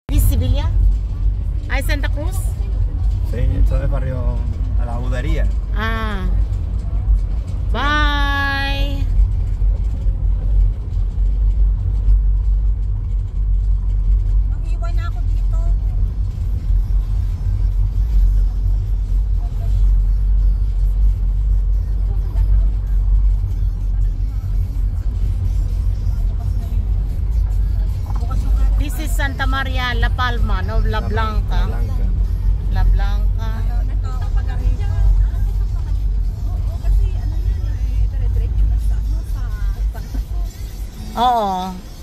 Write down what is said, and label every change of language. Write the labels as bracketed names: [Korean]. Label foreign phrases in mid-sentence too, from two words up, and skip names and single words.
[Spanish] Sevilla? Ay, Santa Cruz? Sí, esto es barrio a la Budería. [English] Ah. Bye! [Filipino] Mag-iwan na ako dito. [English] This is Santa Maria La Palma, no? La Blanca. La Blanca. [Filipino] Oo.